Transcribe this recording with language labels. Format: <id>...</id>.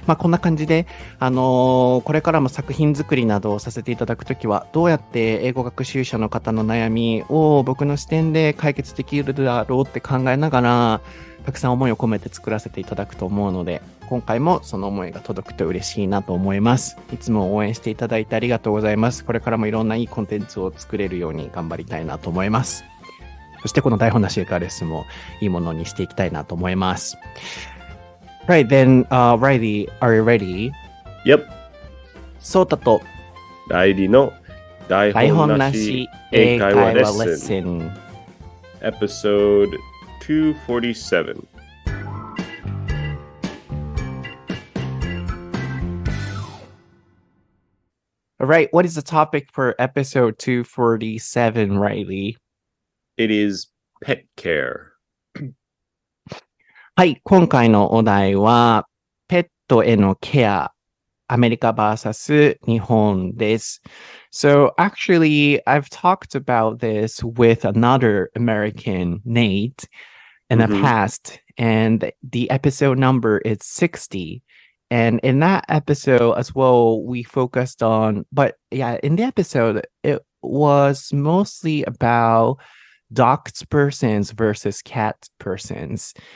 <ja>こんな感じで、これからも作品作りなどをさせていただくときは、どうやって英語学習者の方の悩みを僕の視点で解決できるだろうって考えながら、たくさん思いを込めて作らせていただくと思うので、今回もその思いが届くと嬉しいなと思います。いつも応援していただいてありがとうございます。これからもいろんないいコンテンツを作れるように頑張りたいなと思います。そしてこの台本なし英会話レッスンもいいものにしていきたいなと思います。</ja> <en>Right, then, Reilly, are you ready? Yep.</en> <ja>ソータと Reillyの台本なし英会話レッスン Episode 247.</ja> <en>All right, what is the topic for episode 247, Reilly? It is pet care.</en> <ja>はい、今回のお題は、ペットへのケア、アメリカ vs 日本です。</ja> <en>So actually, I've talked about this with another American, Nate, in the past, and the episode number is 60. And in that episode as well, we focused on, but yeah, in the episode, it was mostly about dogs persons versus cat persons.</en>